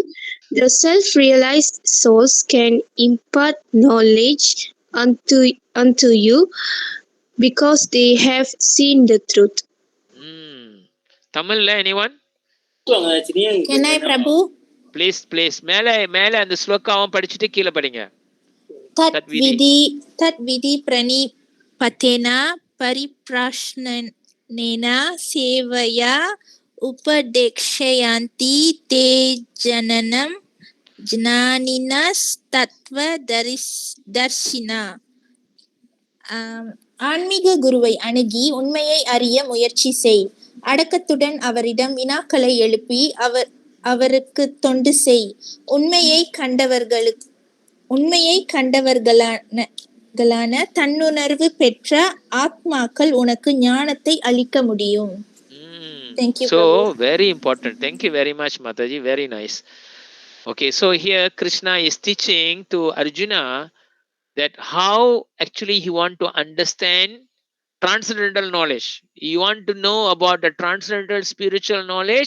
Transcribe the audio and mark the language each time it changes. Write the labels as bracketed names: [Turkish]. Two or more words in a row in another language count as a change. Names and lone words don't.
[English] The self-realized souls can impart knowledge unto you because they have seen the truth. Tamil la anyone? Can I, Prabhu? [Tamil] Please மேல அந்த ஸ்லோகாவும் படிச்சிட்டு கீழே படிங்க. [Sanskrit] तत् विद्धि प्रणिपातेन परिप्रश्नेन सेवया उपदेक्ष्यन्ति ते ज्ञानं ज्ञानिनः तत्त्व दर्शिनः. [Tamil] ஆன்மீக குருவை அணுகி உண்மையை அறிய முயற்சி செய். அடக்கத்துடன் அவரிடம் வினாக்களை எழுப்பி அவருக்கு தொண்டு செய். உண்மையை கண்டவர்களான தன்னுணர்வு பெற்ற ஆத்மாக்கள் உனக்கு ஞானத்தை அளிக்க முடியும். [English] Thank you, So Prabhu. very important. Thank you very much, Mataji. Very nice. Okay, so here Krishna is teaching to Arjuna that how actually he want to understand transcendental knowledge. You want to know about the transcendental spiritual knowledge?